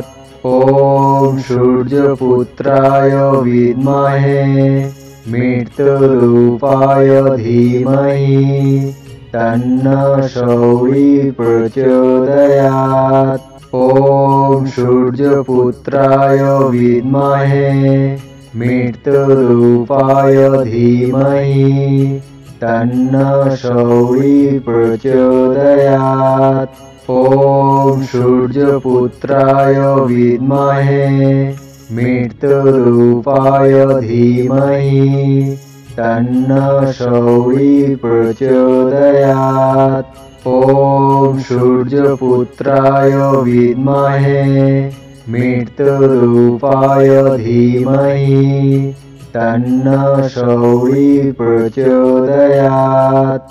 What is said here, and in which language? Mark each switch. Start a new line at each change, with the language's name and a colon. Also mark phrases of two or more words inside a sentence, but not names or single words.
Sanskrit: ওম সূর্যপুত্রায় বিদ্মহে মৃত্যুরূপায় ধীমহি তন্নঃ সৌরি প্রচোদয়াৎ। ওম সূর্যপুত্রায় বিদ্মহে মৃত্যুরূপায় ধীমহি তন্নঃ সৌরি প্রচোদয়াৎ। ॐ सूर्यपुत्राय विद्महे मृत्युरूपाय धीमहि तन्नः सौरि प्रचोदयात्। ॐ सूर्यपुत्राय विद्महे मृत्युरूपाय धीमहि तन्नः सौरि प्रचोदयात्।